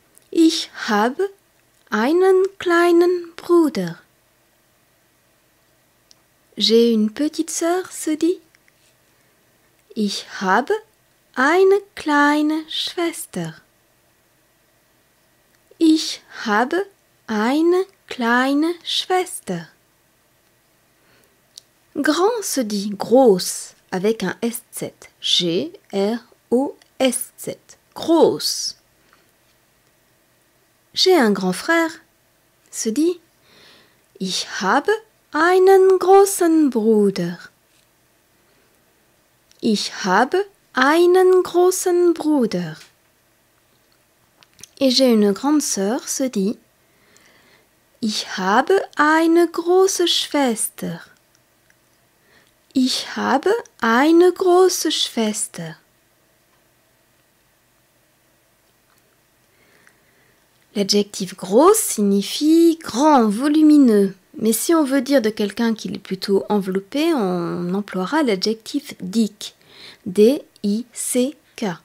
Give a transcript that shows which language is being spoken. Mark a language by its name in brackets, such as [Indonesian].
[German] Ich habe einen kleinen Bruder. [French] J'ai une petite sœur se dit [German] ich habe eine kleine Schwester. Ich habe eine kleine Schwester. [French] Grand se dit groß avec un SZ. [German] G-R-O-S-Z. Groß. [French] J'ai un grand frère se dit [German] ich habe einen großen Bruder. Ich habe einen großen Bruder. [French] Et j'ai une grande sœur se dit [German] ich habe eine große Schwester. Ich habe eine große Schwester. [French] L'adjectif gros signifie grand, volumineux. Mais si on veut dire de quelqu'un qui est plutôt enveloppé, on emploiera l'adjectif dick, D-I-C-K.